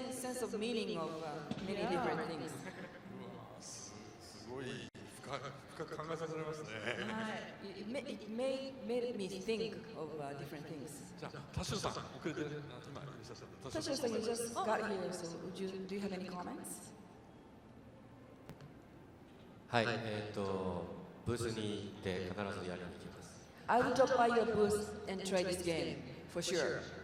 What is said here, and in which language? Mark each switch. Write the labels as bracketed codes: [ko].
[en] Very deep sense of meaning of many different things. [ja] すごい深く考えさせられますね。はい。 [en] It made me think of different things. [ja] じゃあ、田代さん、遅れて今いらっしゃった。 [en] 田代さん、you just got here, so do you have any comments? [ja] はい、ブースに行って必ずやりに行きます。 [en] I will drop by your booth and try this game for sure.